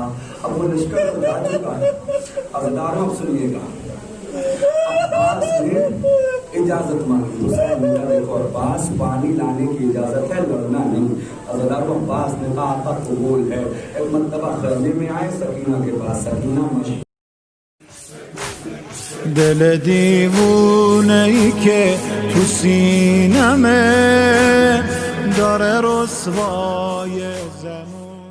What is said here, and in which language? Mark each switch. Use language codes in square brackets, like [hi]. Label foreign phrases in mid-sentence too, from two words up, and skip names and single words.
[ur] اب وہ لشکر تو جا چکا ہے. عزاداروں اب سنیے گا، عباس نے اجازت مانگی. حسین نے کہا دیکھو عباس پانی لانے کی اجازت ہے، لڑنا نہیں. عزاداروں عباس نے کہا آقا قبول ہے. ایک مرتبہ خیمے میں آئے سکینہ کے پاس. سکینہ مشکل [fa] دل دیوونه‌ای که تو سینمه داره رسوای زمان